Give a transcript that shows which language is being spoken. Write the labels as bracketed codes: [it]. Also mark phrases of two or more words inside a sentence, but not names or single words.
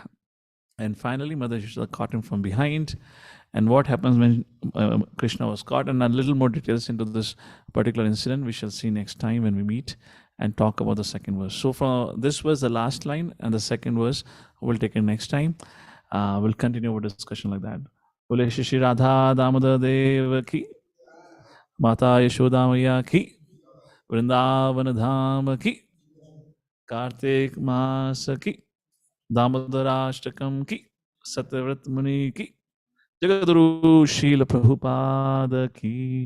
[en] And finally, Mother Yashoda caught him from behind. And what happens when Krishna was caught? And a little more details into this particular incident we shall see next time when we meet and talk about the second verse. So from this was the last line, and the second verse we'll take it next time. We'll continue our discussion like that. [hi] बोले श्री राधा दामोदर देव की, माता यशोदा मैया की, वृन्दावन धाम की, कार्तिक मास की, दामोदराष्टकम की, सत्यव्रत मुनि की, जगद्गुरु श्रील प्रभुपाद की.